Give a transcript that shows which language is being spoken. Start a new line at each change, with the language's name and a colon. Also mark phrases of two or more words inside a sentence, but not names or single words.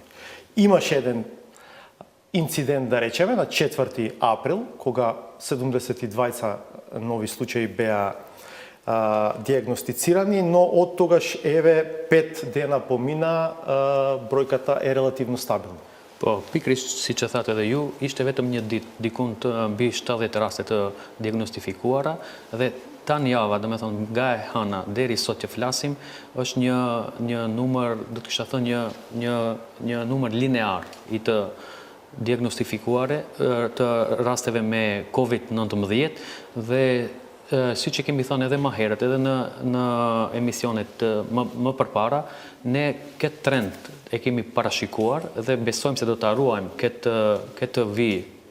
Macedonian: Имаше еден инцидент, да речеме, на 4 април, кога 72 нови случаи беа диагностицирани, но од тогаш, еве, 5 дена помина, бројката е релативно стабилна.
Albanian: Po, pikrisht si që thatë edhe ju, ishte vetëm një ditë, dikun të mbi 70 raste të diagnostifikuara, dhe tanë java, do me thonë, nga e hëna deri sot që flasim, është një numër, do të kisha thënë një numër linear i të diagnostifikuare të rasteve me COVID-19 dhe si që kemi thënë edhe më herët, edhe në emisionet më përpara, ne këtë trend e kemi parashikuar dhe besojmë se do të ruajmë këtë vijë